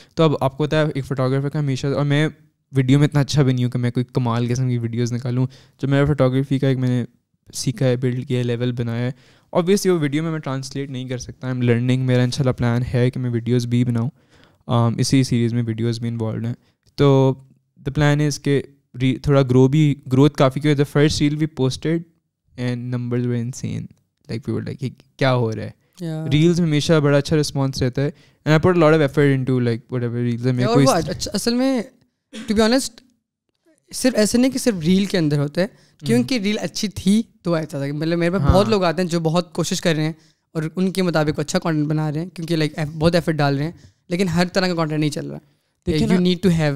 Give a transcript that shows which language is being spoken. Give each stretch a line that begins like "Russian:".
Urdu: تو اب آپ کو پتا ہے ایک فوٹوگرافر کا ہمیشہ, اور میں ویڈیو میں اتنا اچھا بھی نہیں ہوں کہ میں کوئی کمال قسم کی ویڈیوز نکالوں. جو میرا فوٹوگرافی کا ایک میں نے سیکھا ہے, بلڈ کیا ہے, لیول بنایا ہے, obviously وہ ویڈیو میں ٹرانسلیٹ نہیں کر سکتا.
English: I am learning.
Urdu: میرا انشاءاللہ پلان ہے کہ میں ویڈیوز بھی بناؤں, اسی سیریز میں ویڈیوز بھی انوالوڈ ہیں.
English: تو the plan is کہ تھوڑا گروتھ کافی کی. The first reel we posted and numbers were insane. Like we were like
Urdu: کیا ہو رہا ہے.
English: Yeah.
Urdu: ریلز میں ہمیشہ بڑا اچھا رسپانس رہتا ہے
English: and I put a lot of effort into like whatever reels ہے.
Urdu: میرے کو اصل میں
English: to be honest
Urdu: صرف ایسے نہیں کہ صرف ریل کے اندر ہوتا ہے, کیونکہ ریل اچھی تھی تو ایسا تھا. مطلب میرے پاس بہت لوگ آتے ہیں جو بہت کوشش کر رہے ہیں اور ان کے مطابق اچھا کانٹینٹ بنا رہے ہیں, کیونکہ لائک بہت ایفرٹ ڈال رہے ہیں, لیکن ہر طرح کا کانٹینٹ نہیں چل رہا.
English: you need to have